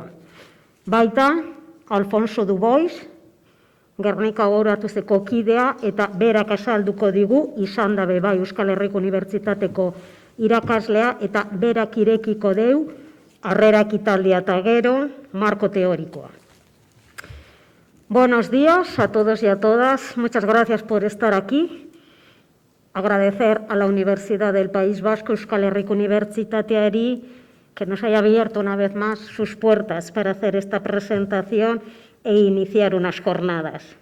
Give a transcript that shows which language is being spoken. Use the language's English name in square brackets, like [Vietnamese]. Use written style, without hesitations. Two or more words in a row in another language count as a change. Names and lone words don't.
[Basque] Baita, Alfonso Dubois, Gernika Gogoratuzeko kidea, eta berak azalduko digu, izan dabe bai Euskal Herriko Unibertsitateko irakaslea, eta berak irekiko deu, harrera ekitaldia eta gero, marko teorikoa. [Spanish] Buenos días a todos y a todas. Muchas gracias por estar aquí. Agradecer a la Universidad del País Vasco, [Basque] Euskal Herriko Unibertsitateari, [Spanish] que nos haya abierto una vez más sus puertas para hacer esta presentación e iniciar unas jornadas.